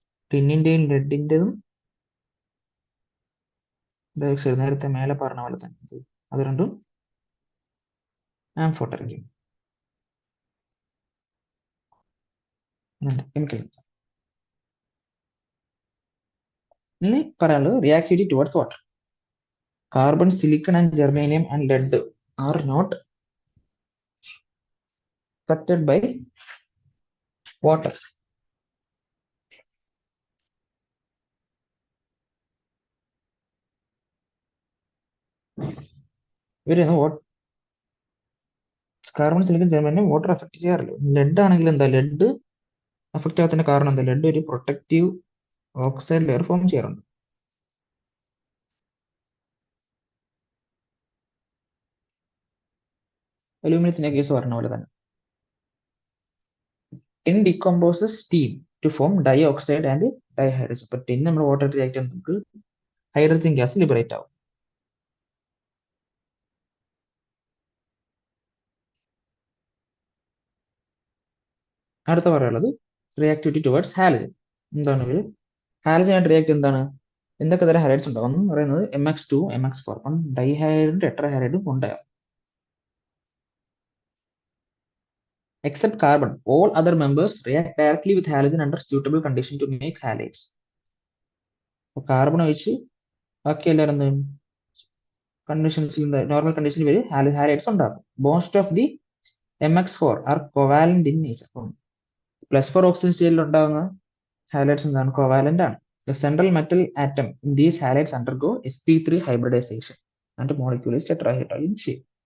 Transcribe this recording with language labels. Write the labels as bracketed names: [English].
[Malayalam] ടിന്നിന്റെയും ലെഡിന്റെതും dioxide നേരത്തെ മേലെ പറഞ്ഞ പോലെ തന്നെ അത് രണ്ടും ആംഫോട്ടറിക്കും കെമിക്കൽ. ഇനി പറയാനുള്ളത് reactivity towards water. [English] Carbon, silicon, and germanium and lead are not affected by water. What? [Malayalam] Carbon, silicon, germanium, water affect ചെയ്യാറില്ല. lead ആണെങ്കിൽ എന്താ? lead affect ആകാത്തതിന്റെ കാരണം എന്താ? lead ഒരു പ്രൊട്ടക്റ്റീവ് ഓക്സൈഡ് ലെയർ ഫോം ചെയ്യാറുണ്ട്. അലൂമിനിയത്തിന്റെ കേസ് പറഞ്ഞ പോലെ തന്നെ. [English] tin decomposes steam to form dioxide and dihydrogen. [Malayalam] ഇപ്പൊ tin നമ്മൾ വാട്ടർ റിയാക്ട് ചെയ്യുമ്പോൾ നമുക്ക് ഹൈഡ്രജൻ ഗ്യാസ് ലിബറേറ്റ് ആവും. അടുത്ത പറയാനുള്ളത് റിയാക്ടിവിറ്റി ടുവേർഡ്സ് ഹാലജൻ. എന്താണ് ഇവര്? ഹാലജൻ ആയിട്ട് റിയാക്ട് എന്താണ്? എന്തൊക്കെ തരം ഹാലൈഡ്സ് ഉണ്ടാവും എന്ന് പറയുന്നത് MX2, MX4, അപ്പം ഡൈഹാലൈഡും ടെട്രാഹാലൈഡും ഉണ്ടാവും. [English] Except carbon, all other members react directly with halogen under suitable condition to make halides. [Malayalam] Carbon ഒഴിച്ച് ബാക്കി എല്ലാവരും കണ്ടീഷൻസിൽ നോർമൽ കണ്ടീഷനിൽ വരെ ഹാലൈഡ്സ് ഉണ്ടാകും. [English] Most of the MX4 are covalent in nature. [Malayalam] +4 oxygen സ്റ്റേറ്റിൽ ഉണ്ടാകുന്ന ഹാലൈഡ്സ് എന്താണ്? കോവാലന്റ് ആണ്. [English] The central metal atom in these halides undergo sp3 hybridization and the molecule is tetrahedral in shape.